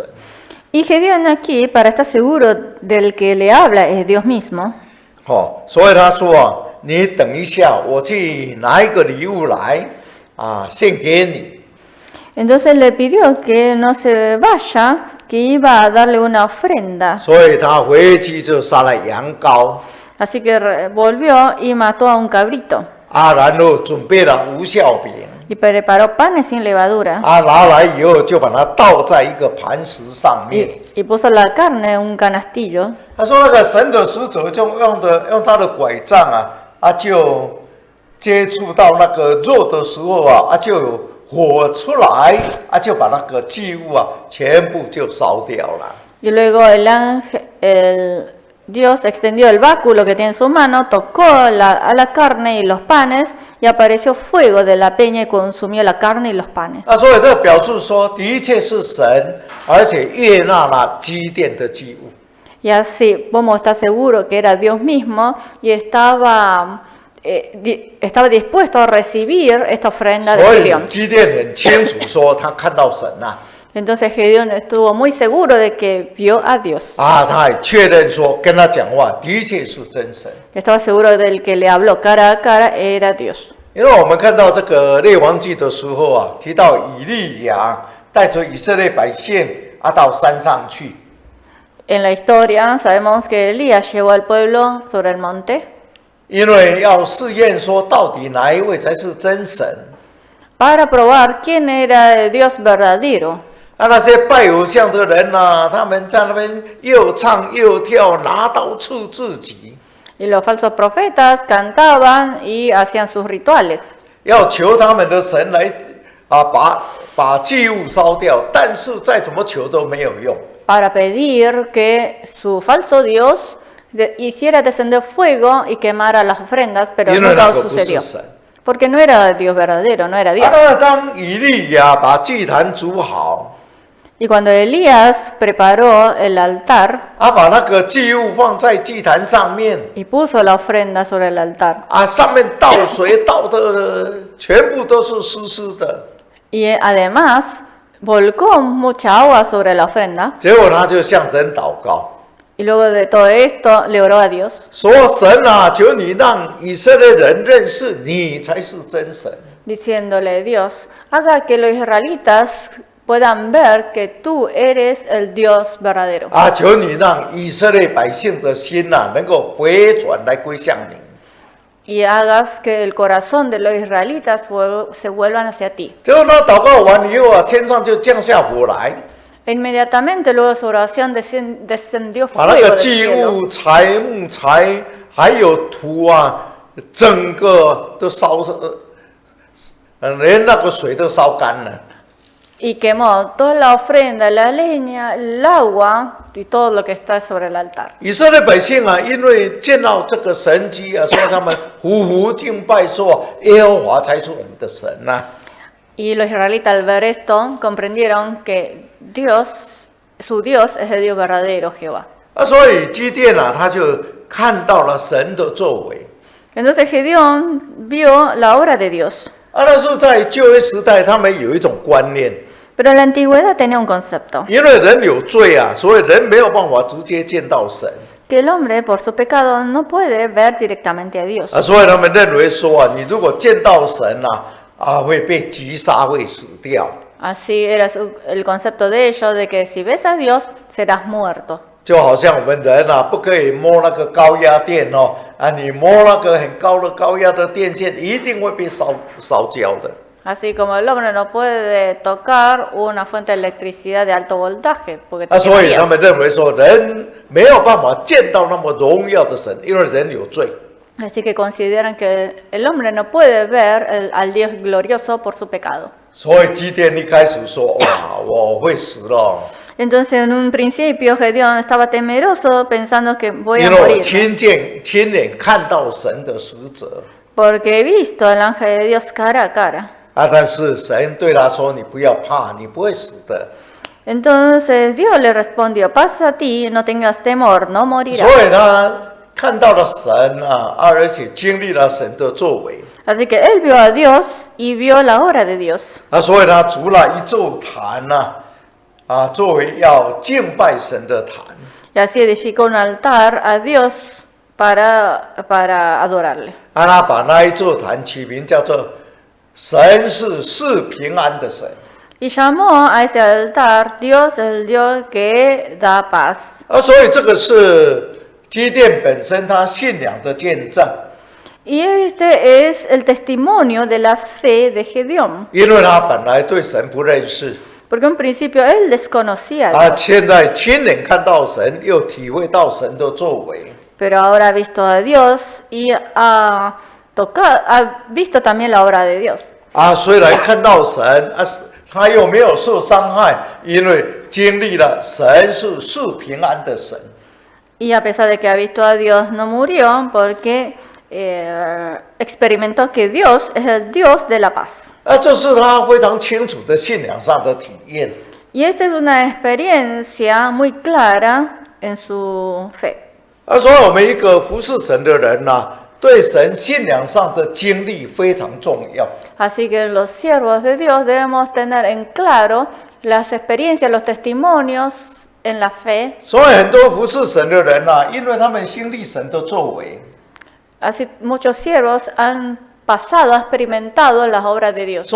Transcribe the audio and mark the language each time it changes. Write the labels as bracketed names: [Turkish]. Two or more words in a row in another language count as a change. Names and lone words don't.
[Spanish] Y Gedeón aquí, para estar seguro del que le habla es Dios mismo, [Chinese] 所以他说你等一下，我去拿一个礼物来献给你。 [Spanish] entonces le pidió que no se vaya, que iba a darle una ofrenda. [Chinese] 所以他回去就杀了羊羔 [Spanish] Así que volvió y mató a un cabrito [Chinese] 然后准备了无酵饼 [Spanish] y preparó panes sin levadura [Chinese] 拿来以后就把它倒在一个磐石上面。 [Spanish] y puso la carne en un canastillo. [Chinese] 他说那个神的使者就用他的拐杖就接触到那个肉的时候就有火出来就把那个祭物全部就烧掉了。 [Spanish] Y luego Dios extendió el báculo que tiene en su mano, tocó a la carne y los panes y apareció fuego de la peña y consumió la carne y los panes. [Chinese] 所以这表示说，的确是神，而且悦纳了基甸的祭物。 [Spanish] Y así podemos estar seguros que era Dios mismo y estaba dispuesto a recibir esta ofrenda de [Chinese] 所以 [Spanish] Gedeón. [Chinese] 基甸很清楚说，他看到神啊， [Spanish] Entonces Gedeón estuvo muy seguro de que vio a Dios. [Chinese] 他也确认说，跟他讲话的确是真神。 [Spanish] Estaba seguro del que le habló cara a cara era Dios. [Chinese] 因为我们看到这个列王记的时候啊，提到以利亚带着以色列百姓到山上去。 [Spanish] En la historia sabemos que Elías llevó al pueblo sobre el monte [Chinese] 因为要试验说，到底哪一位才是真神？ [Spanish] para probar quién era el Dios verdadero. [Chinese] 那些拜偶像的人啊，他们在那边又唱又跳，拿刀刺自己， [Spanish] Y los falsos profetas cantaban y hacían sus rituales [Chinese] 要求他们的神来把祭物烧掉，但是再怎么求都没有用。 [Spanish] para pedir que su falso Dios hiciera descender fuego y quemara las ofrendas, pero [Chinese] 因为 [Spanish] nunca [Chinese] 那个不是 [Spanish] sucedió. [Chinese] 神。 [Spanish] Porque no era Dios verdadero, no era Dios. [Chinese] 那当以利亚把祭坛煮好， [Spanish] Y cuando Elías preparó el altar [Chinese] 把那个祭物放在祭坛上面， [Spanish] y puso la ofrenda sobre el altar, [Chinese] 上面倒水倒的全部都是湿湿的， [Spanish] y además volcó mucha agua sobre la ofrenda, [Chinese] 结果他就向神祷告。 [Spanish] y luego de todo esto le oró a Dios, [Chinese] 说神啊，求你让以色列人认识你才是真神。 [Spanish] diciéndole: Dios, haga que los israelitas puedan ver que tú eres el Dios verdadero. [Chinese] 求你让以色列百姓的心能够回转来归向你。 [Spanish] Y hagas que el corazón de los israelitas se vuelvan hacia ti. [Chinese] 结果他祷告完以后天上就降下火来， [Spanish] E inmediatamente luego de su oración descendió [Chinese] 把那 [Spanish] fuego [Chinese] 个 [Spanish] del [Chinese] 祭 [Spanish] cielo. [Chinese] 物、木材还有土整个都烧连那个水都烧干了。 [Spanish] Y quemó toda la ofrenda, la leña, el agua y todo lo que está sobre el altar. [Chinese] 以色列百姓因为见到这个神迹所以他们匍匐敬拜说耶和华才是我们的神 [Spanish] Y los israelitas al ver esto comprendieron que su Dios es el Dios verdadero, Jehová. [Chinese] 所以基甸他就看到了神的作为。 [Spanish] Entonces Gedeón vio la obra de Dios. [Chinese] 那是在旧约时代，他们有一种观念， [Spanish] Pero en la antigüedad tenía un concepto, [Chinese] 因为人有罪所以人没有办法直接见到神 [Spanish] que el hombre por su pecado no puede ver directamente a Dios. [Chinese] 所以他们认为说你如果见到神会被击杀，会死掉。 [Spanish] Así era el concepto de ellos, de que si ves a Dios serás muerto. [Chinese] 就好像我们人不可以摸那个高压电你摸那个很高的高压的电线，一定会被烧焦的。 [Spanish] Así como el hombre no puede tocar una fuente de electricidad de alto voltaje, porque te [Chinese] 所以他 [Spanish] quemarías. [Chinese] 们认为说人没有办法见到那么荣耀的神，因为人有罪。 [Spanish] Así que consideran que el hombre no puede ver al Dios glorioso por su pecado. [Chinese] 所以基甸一开始说：“哇，我会死了。” [Spanish] Entonces en un principio Gedeón estaba temeroso pensando que voy a [Chinese] 因为我 [Spanish] morir, [Chinese] 亲眼看到神的使者 [Spanish] porque he visto al ángel de Dios cara a cara. [Chinese] 但是神对他说：“你不要怕，你不会死的。 [Spanish] Entonces Dios le respondió: pasa a ti, no tengas temor, no ” morirás. [Chinese] 所以他看到了神而且经历了神的作为 [Spanish] Así que él vio a Dios y vio la obra de Dios. [Chinese] 所以他筑了一座坛作为要敬拜神的坛。 [Spanish] Y así edificó un altar a Dios para adorarle. [Chinese] 他把那一座坛起名叫做“神是赐平安的神 [Spanish] Y llamó a ese altar Dios el Dios que da paz. ” [Chinese] 所以这个是基甸本身他信仰的见证， [Spanish] Y este es el testimonio de la fe de Gedeón. [Chinese] 因为他本来对神不认识， [Spanish] Porque en principio él desconocía a Dios, [Chinese] 现在亲眼看到神，又体会到神的作为， [Spanish] pero ahora ha visto a Dios y ha visto también la obra de Dios. [Chinese] 虽然看到神他又没有受伤害，因为经历了神是赐平安的神。 [Spanish] Y a pesar de que ha visto a Dios, no murió porque experimentó que Dios es el Dios de la paz. [Chinese] 这是他非常清楚的信仰上的体验。 [Spanish] Y esta es una experiencia muy clara en su fe. [Chinese] 所以我们一个服侍神的人呐、对神信仰上的经历非常重要。 [Spanish] Así que los siervos de Dios debemos tener en claro las experiencias, los testimonios en la fe. [Chinese] 所以很多服侍神的人呐、因为他们经历神的作为， [Spanish] Así muchos siervos han pasado, han experimentado las obras de Dios.